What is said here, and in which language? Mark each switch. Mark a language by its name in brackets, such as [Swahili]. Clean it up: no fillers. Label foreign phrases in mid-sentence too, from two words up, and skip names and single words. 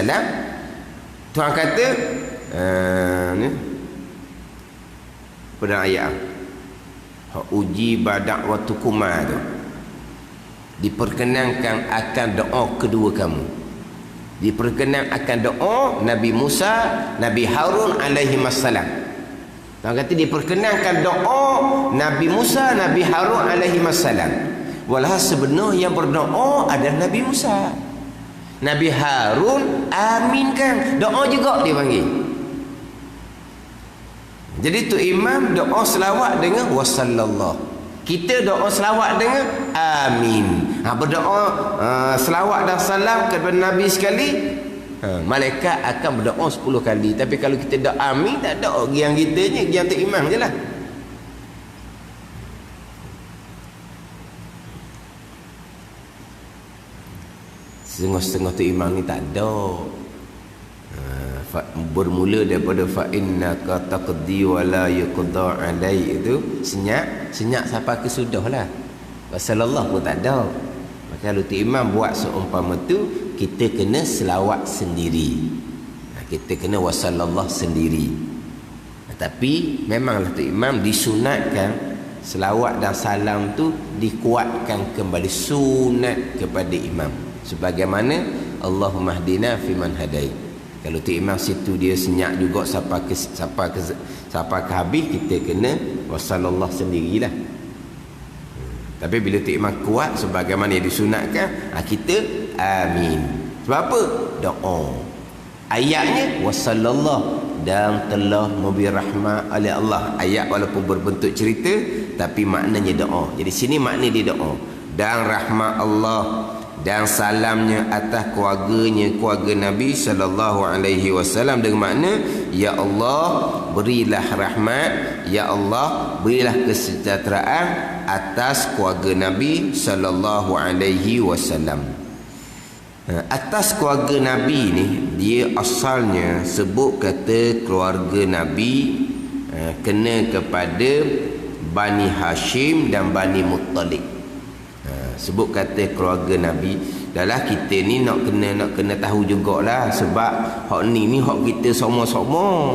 [Malay] Tuhan kata ni pada ayat uji badak waktu kumar tu, diperkenankan akan doa kedua kamu, diperkenan akan doa Nabi Musa, Nabi Harun [Arabic] عليه السلام. [Malay] Tuhan kata diperkenankan doa Nabi Musa, Nabi Harun [Arabic] عليه السلام. [Malay] Walau sebenarnya yang berdoa adalah Nabi Musa. Nabi Harun aminkan, doa juga dia panggil. Jadi tu imam doa selawat dengan wasallallah, kita doa selawat dengan amin. Berdoa selawat dan salam kepada Nabi sekali, malaikat akan berdoa 10 kali. Tapi kalau kita doa amin, tak ada yang kita je, yang tu imam je lah. Setengah-setengah tu imam ni tak ada. Bermula daripada [Arabic] فإنك تقضي ولا يقضى علي, [Malay] itu senyap sampai ke sudahlah. Wasallallahu pun tak ada. Maka kalau tu imam buat seumpama tu, kita kena selawat sendiri. Kita kena wasallallahu sendiri. Tapi memanglah tu imam disunatkan selawat dan salam tu dikuatkan kembali, sunat kepada imam. Sebagaimana [Arabic] اللهم اهدنا فيمن هديت. [Malay] Kalau tu imam situ dia senyap juga sampai ke habis, kita kena wasallallahu sendirilah. Tapi bila tu imam kuat sebagaimana yang disunatkan, kita amin. Sebab apa? Doa. Ayatnya wasallallahu, dan telah memberi rahmat oleh Allah. Ayat walaupun berbentuk cerita, tapi maknanya doa. Jadi sini makna dia doa. Dan rahmat Allah dan salamnya atas keluarga Nabi [Arabic] صلى الله عليه وسلم, [Malay] dengan makna ya Allah berilah rahmat, ya Allah berilah kesejahteraan atas keluarga Nabi [Arabic] صلى الله عليه وسلم. [Malay] Atas keluarga Nabi ni, dia asalnya sebut kata keluarga Nabi kena kepada Bani Hashim dan Bani Muttalib. Sebut kata keluarga Nabi. Dahlah kita ni nak kena tahu jugalah, sebab hak ni hak kita sama-sama.